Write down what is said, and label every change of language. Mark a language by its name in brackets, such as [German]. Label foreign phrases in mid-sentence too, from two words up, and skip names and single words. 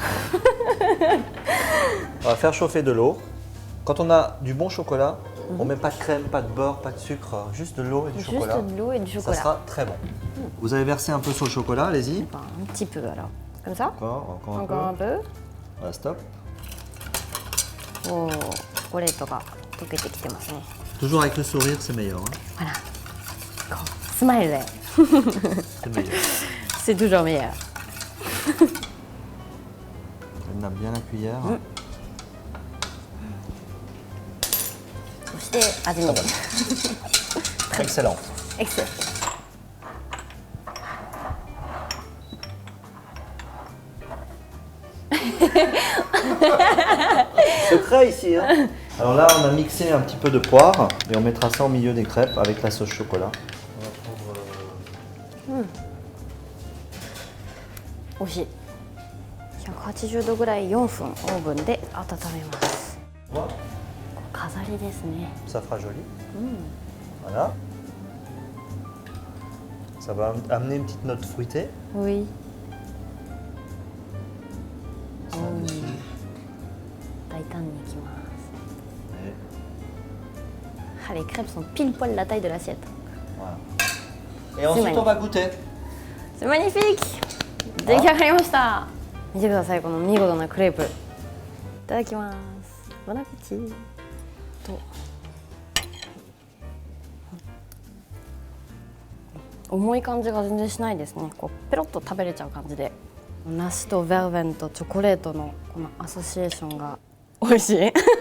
[French] On va faire chauffer de l'eau. Quand on a du bon chocolat, on met pas de crème, pas de beurre, pas de sucre, juste de l'eau et du chocolat. Juste de l'eau et du Ça chocolat. sera très bon. Vous avez versé un peu sur le chocolat, allez-y. Enfin, un petit peu alors. Comme ça? Encore un Encore un peu. peu. Voilà, stop. [Japanese] おお、チョコレートが溶けてきてますね。 [French] Toujours avec le sourire, c'est meilleur. Hein. Voilà. [Japanese] こうスマイルで。 [French] C'est meilleur. C'est toujours meilleur. On a bien la cuillère. [Japanese] そして味見。 [French] Excellent. Excellent. ça ici. Hein. Alors là, on a mixé un petit peu de poire et on mettra ça au milieu des crêpes avec la sauce chocolat. On va prendre, [Japanese] 美味しい。180度ぐらい4分オーブンで温めます。 [French] Voilà. [Japanese] 飾りですね。 [French] Ça fera joli. Voilà. Ça va amener une petite note fruitée. Oui. Ça dessus. [Japanese] 大胆にいきます。 [French] Et Ah, les crêpes sont pile poil la taille de l'assiette. voilà. Et ensuite, on va goûter. C'est magnifique! [Japanese] 出来上がりました。見てください、この見事なクレープ。いただきます。 [French] bon appétit と。 [Japanese] 重い感じが全然しないですね。こうペロッと食べれちゃう感じで。梨とベルベンとチョコレートのこのアソシエーションが美味しい。